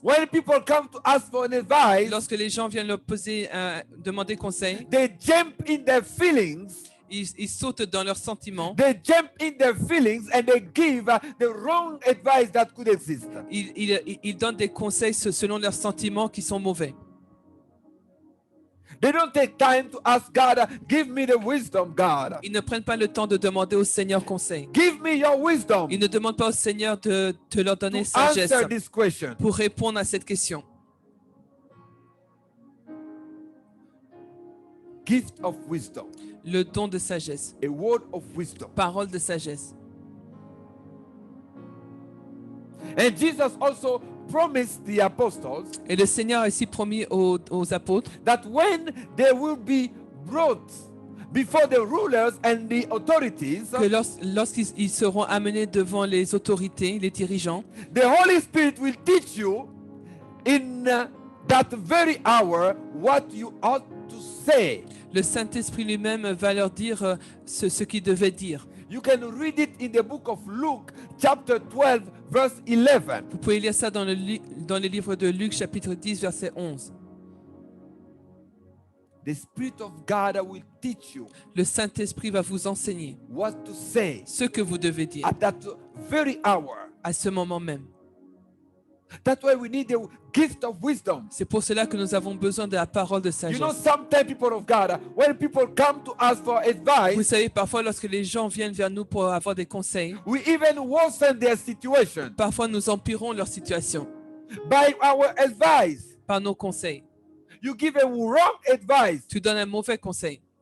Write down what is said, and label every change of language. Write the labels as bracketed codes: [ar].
[en] when people come to ask for an advice, [fr] lorsque les gens viennent leur demander conseil, [en] they jump in their feelings. [fr] ils sautent dans leurs sentiments, [en] They jump in their feelings and they give the wrong advice that could exist. [fr] ils donnent des conseils selon leurs sentiments qui sont mauvais. [en] They don't take time to ask God, give me the wisdom, God. [fr] Ils ne prennent pas le temps de demander au Seigneur conseil. [en] Give me your wisdom [fr] Ils ne demandent pas au Seigneur de leur donner [en] to [fr] sagesse [en] answer this question. [fr] pour répondre à cette question. [en] Gift of wisdom, [fr] Le don de sagesse, [en] a word of wisdom. [fr] parole de sagesse. [en] And Jesus also promised the apostles [fr] Et le Seigneur a aussi promis aux apôtres [en] that when they will be brought before the rulers and the authorities, [fr] que lorsqu'ils ils seront amenés devant les autorités, les dirigeants, [en] the Holy Spirit will teach you in that very hour what you ought to say. [fr] le Saint-Esprit lui-même va leur dire ce qu'ils devaient dire. [en] You can read it in the book of Luke, chapter 12, verse 11. [fr] Vous pouvez lire ça dans le livre de Luc, chapitre 10, verset 11. [en] The Spirit of God will teach you [fr] Le Saint-Esprit va vous enseigner [en] what to say [fr] ce que vous devez dire [en] at that very hour. [fr] à ce moment même. [en] That's why we need the gift of wisdom. [fr] C'est pour cela que nous avons besoin de la parole de [en] You know, [fr] sagesse. [en] sometimes people of God, when people come to us for [fr] Vous [en] advice, [fr] savez, parfois lorsque les gens viennent vers nous pour avoir des conseils, [en] we even worsen their situation [fr] parfois nous empirons leur situation [en] by our advice. [fr] par nos conseils. [en] You give a wrong advice, [fr] Tu donnes un mauvais conseil.